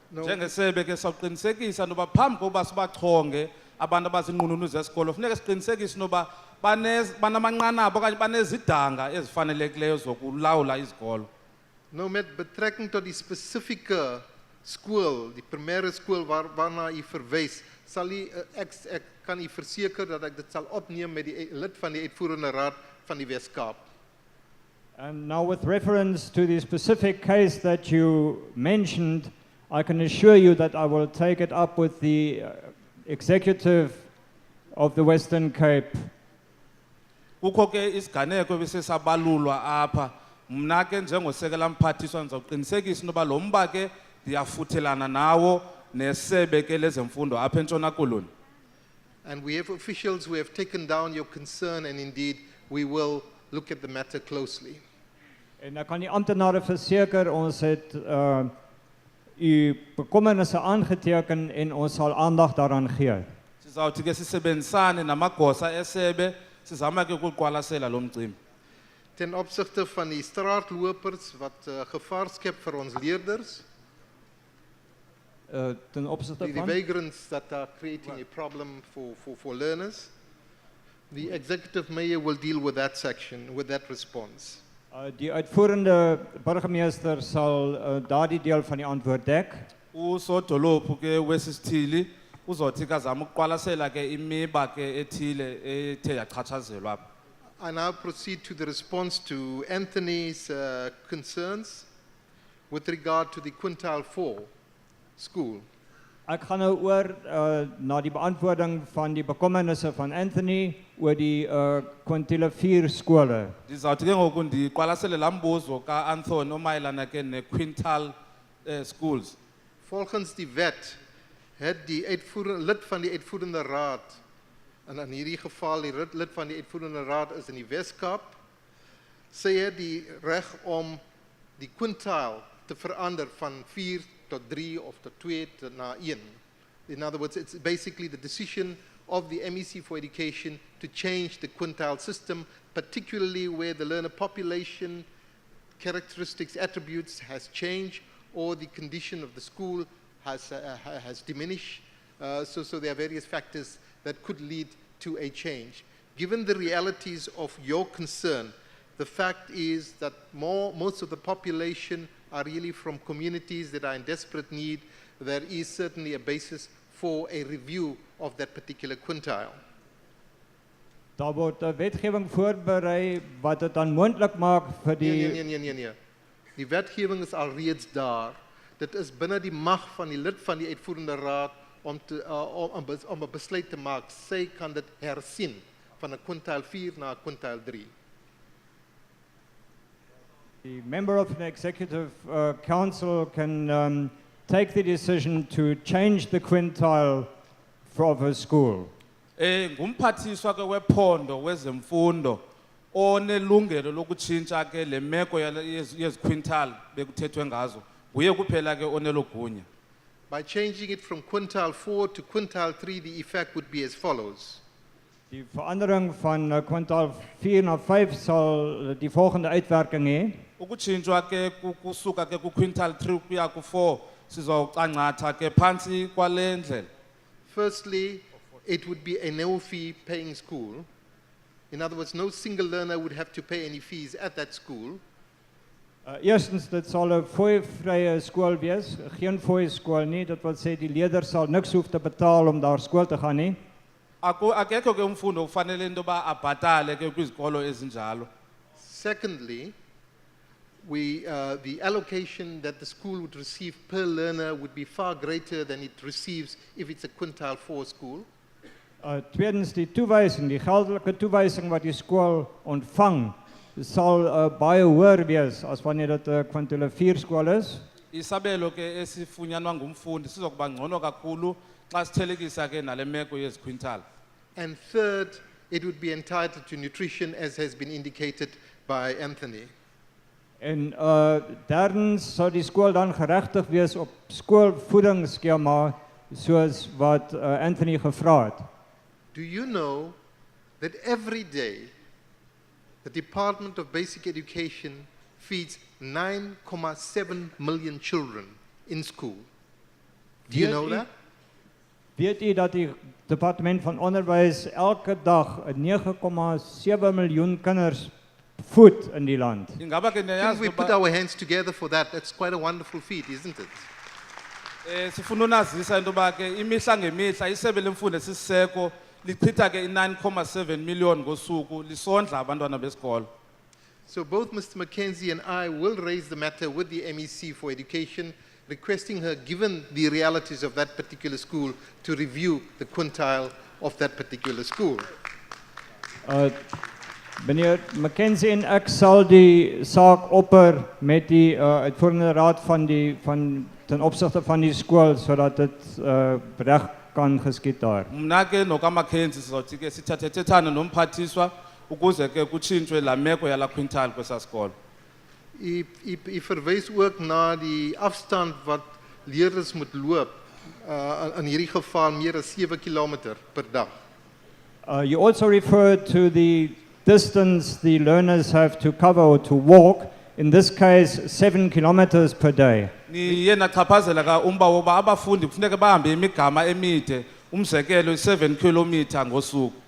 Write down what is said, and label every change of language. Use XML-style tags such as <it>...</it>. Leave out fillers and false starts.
<xh>Njengesebe ke sawuqinisekisa noba phambi kokuba sibachonge abantu abazinqununu zesikolo funeka siqinisekise noba banamanqanaba okanye banezidanga ezifanelekileyo zokulawula izikolo.</xh> <af>Nou met betrekking tot die spesifieke skool, die primêre skool waarna u verwys, sal u ek kan u verseker dat ek dit sal opneem met die lid van die uitvoerende raad van die Wes-Kaap.</af> <en>And now with reference to the specific case that you mentioned, I can assure you that I will take it up with the executive of the Western Cape.</en> <xh>Kukho ke isiganeko ebisesabalulwa apha. Mna ke njengosekela mphathiswa ndizawuqinisekisa noba lo mba ke ndiyafuthelana nawo nesebe ke lezemfundo apha eNtshona Koloni.</xh> <en>And we have officials who have taken down your concern, and indeed we will look at the matter closely.</en> <af>En ek kan die amptenare verseker ons het u bekommernisse aangeteken en ons sal aandag daaraan gee.</af> <xh>Sizawuthi ke sisebenzisane namagosa esebe sizama ke ukuqwalasela lo mcimbi.</xh> <af>Ten opsigte van die straatlopers wat gevaar skep vir ons leerders. Ten opsigte</af> <en>The</en> <af>van</af> <en>vagrants that are creating a problem for learners. The executive mayor will deal with that section, with that response.</en> <af>Die uitvoerende burgemeester sal daardie deel van die antwoord dek.</af> <xh>Usodolophu ke wesisithili uzothi kazama ukuqwalasela ke imiba ke ethile ethe yachatshazelwa apha.</xh> <en>I now proceed to the response to Anthony's concerns with regard to the Quintile 4 school.</en> <af>Ek gaan nou oor na die beantwoording van die bekommernisse van Anthony oor die kwintiele 4 skole.</af> <xh>Ndizawuthi ke ngoku ndiqwalasele laa mbuzo ka-Anthony omayelana ke ne-quintal schools.</xh> <af>Volgens die wet het die lid van die uitvoerende raad, en in hierdie geval die lid van die uitvoerende raad is in die Wes-Kaap, sy het die reg om die quintile te verander van 4 tot 3 of tot 2 na 1.</af> <en>In other words, it's basically the decision of the MEC for Education to change the quintile system, particularly where the learner population, characteristics, attributes has changed, or the condition of the school has diminished. So there are various factors that could lead to a change. Given the realities of your concern, the fact is that most of the population are really from communities that are in desperate need. There is certainly a basis for a review of that particular quintile.</en> <af>Daar word 'n wetgewing voorberei wat dit dan moontlik maak vir die Nee. Die wetgewing is alreeds daar. Dit is binne die mag van die lid van die uitvoerende raad om 'n besluit te maak. Sy kan dit hersien van 'n quintile 4 na 'n quintile 3.</af> <en>The member of the executive council can take the decision to change the quintile of a school.</en> <xh>Ngumphathiswa ke wephondo wezemfundo onelungelo lokutshintsha ke le meko yeziquintal bekuthethwe ngazo. Uye kuphela ke onelogunya.</xh> <en>By changing it from quintile 4 to quintile 3, the effect would be as follows.</en> <af>Die verandering van quintile 4 na 5 sal die volgende uitwerking hê.</af> <xh>Ukutshintshwa ke kusuka ke ku quintile 3 ukuya ku 4 sizawucancatha ke phantsi kwale ndlela.</xh> <en>Firstly, it would be a no-fee paying school. In other words, no single learner would have to pay any fees at that school.</en> <af>Eerstens, dit sal 'n fooivrye skool wees, geen fooi skool nie. Dit wil sê die leerder sal niks hoef te betaal om daar skool te gaan nie.</af> <xh>Akekho ke umfundo ufanele into ba abhatale ke kwizikolo ezinjalo.</xh> <en>Secondly, the allocation that the school would receive per learner would be far greater than it receives if it's a quintile 4 school.</en> <af>Tweedens, die toewysing, die geldelike toewysing wat die skool ontvang, sal baie hoër wees as wanneer dit 'n kwintule 4 skool is.</af> <xh>Isabelo ke esifunyanwa ngumfundi sizokuba ngcono kakhulu xa sithelekisa ke nale meko yezikwintala.</xh> <en>And third, it would be entitled to nutrition as has been indicated by Anthony.</en> <af>En derdens sou die skool dan geregtig wees op skoolvoedingsskema soos wat Anthony gevra het.</af> <en>Do you know that every day the Department of Basic Education feeds 9.7 million children in school? Do you know that?</en> <af>Weet u dat die departement van onderwys elke dag 9,7 miljoen kinders voed in die land?</af> <xh>Ingaba ke</xh> <en>If</en> <xh>niyazi</xh> <en>we put our hands together for that, that's quite a wonderful feat, isn't it?</en> <xh>sifuna unazisa into yoba ke imihla ngemihla isebe lemfundo esisiseko lichitha ke 9.7 million ngosuku lisondla abantwana besikolo.</xh> <en>So both Mr. Mackenzie and I will raise the matter with the MEC for Education, requesting her, given the realities of that particular school, to review the quintile of that particular school.</en> <af>Meneer Mackenzie en ek sal die saak opper met die uitvoerende raad van ten opsigte van die skool sodat dit reg kan geskied daar.</af> <xh>Mna ke nokaMackenzie sizothi ke sithathethethane nomphathiswa ukuze ke kutshintshwe la meko yala quintile kwesa sikolo.</xh> <af>Ik verwijs ook naar die afstand wat leerders moet loop, in hierdie geval meer as 7 kilometer per dag.</af> <en>You also referred to the distance the learners have to cover or to walk, in this case 7 kilometers per day.</en> <xh>Niye nachaphazela ka umba woba abafundi kufuneka bahambe imigama emide umzekelo 7 kilometer ngosuku.</xh>